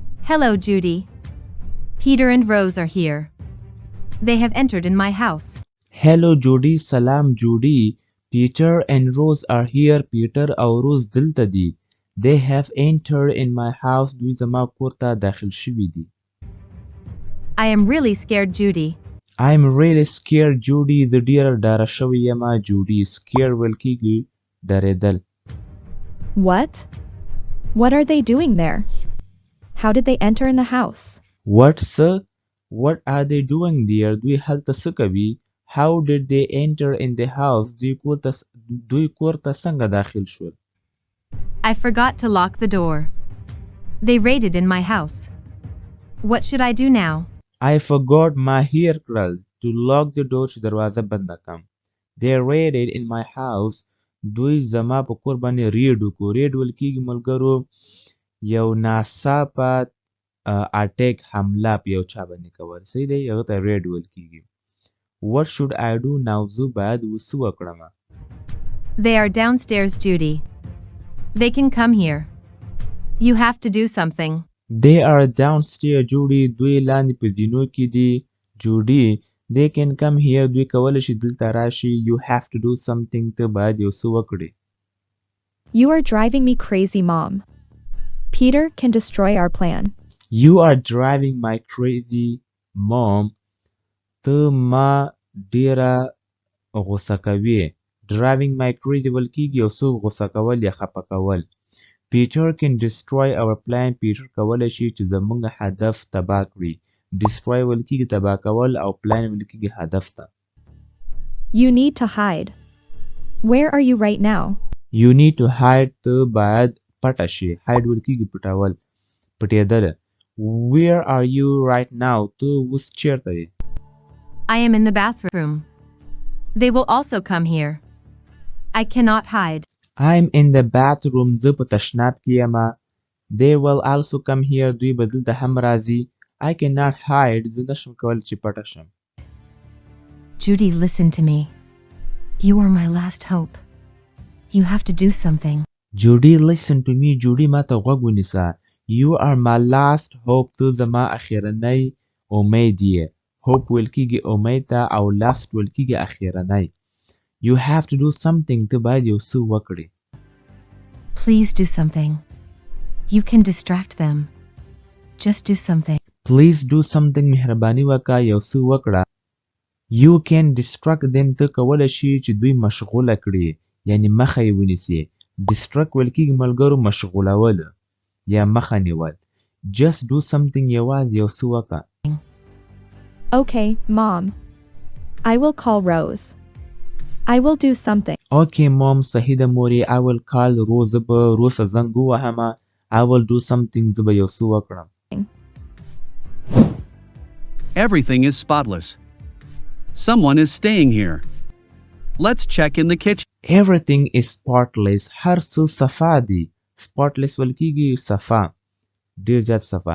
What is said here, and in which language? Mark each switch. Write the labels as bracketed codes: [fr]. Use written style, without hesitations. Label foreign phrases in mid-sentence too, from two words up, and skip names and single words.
[en] Hello, Judy. Peter and Rose are here. They have entered in my house. Hello Judy, salam Judy. Peter and Rose are here. [ps] Peter او Rose دلته دي. [en] They have entered in my house. [ps] دوی زما کور ته داخل شوي دي. [en] I am really scared, Judy. I'm really scared Judy. [ps] زه ډیره ډاره شوې یم Judy. Scared ویل کیږي ډارېدل. [en] What? What are they doing there? How did they enter in the house? What are they doing there? [ps] دوی هلته څه کوي؟ [en] How did they enter in the house? [ps] دوی کور ته څنګه داخل شول؟ [en] I forgot to lock the door. They raided in my house. What should I do now? I forgot my hair کړل to lock the door [ps] چې دروازه بنده کړم. [en] They raided in my house. [ps] دوی زما په کور باندې ریډ وکړو. ریډ ویل کیږي ملګرو یو ناڅاپه اټیک حمله په یو چا باندې کول. صحیح دی هغه ته ریډ ویل کیږي. [en] What should I do now? [ps] زه باید څه وکړم؟ [en] They are downstairs, Judy. They can come here. You have to do something. They are downstairs, Judy. [ps] دوی لاندې په زینو کې دي Judy. [en] They can come here. [ps] دوی کولی شي دلته راشي. [en] You have to do something. [ps] ته باید یو څه وکړې. [en] You are driving me crazy, Mom. Peter can destroy our plan. You are driving my crazy, Mom. [ps] ته ما ډیره غوسه کوي. [en] Driving my crazy [ps] ویل کیږي یو څوک غوسه کول یا خفه کول. [en] Peter can destroy our plan. [ps] Peter کولی شي چې زموږ هدف تباه کړي. Destroy ویل کیږي تباه کول او plan ویل کیږي هدف ته. [en] You need to hide. Where are you right now? You need to hide. [ps] ته باید پټه شي. Hide ویل کیږي پټول پټېدل. [en] Where are you right now? [ps] ته اوس چیرته یې؟ [en] I am in the bathroom. They will also come here. I cannot hide. I'm in the bathroom. [ps] زه په تشناب کې یم. [en] They will also come here. [ps] دوی به دلته هم راځي. [en] I cannot hide. [ps] زه نشم کولی چې پټه شم. [en] Judy, listen to me. You are my last hope. You have to do something. Judy, listen to me. [ps] Judy ما ته غوږ ونیسه. [en] You are my last hope. [ps] ته زما اخیرنی امید یې. Hope ویل کیږي امید ته او last ویل کیږي اخیرنی. [en] You have to do something. [ps] ته باید یو څه وکړې. [en] Please do something. You can distract them. Just do something. Please do something. [ps] مهرباني وکړه یو څه وکړه. [en] You can distract them. [ps] ته کولی شي چې دوی مشغوله کړي یعنی مخه یې ونیسي. Distract ویل کیږي ملګرو مشغولول یا مخه نیول. [en] Just do something. [ps] یوازې یو څه وکړه. [en] Okay, Mom. I will call Rose. I will do something. Okay, Mom. [ps] صحیح ده مورې. [en] I will call Rose. [ps] زه به روز ته زنګ ووهم. [en] I will do something. [ps] زه به یو څه وکړم. [en] Everything is spotless. Someone is staying here. Let's check in the kitchen. Everything is spotless. [ps] هر څه صفا دي. Spotless ویل کیږي صفا. ډېر زیات صفا.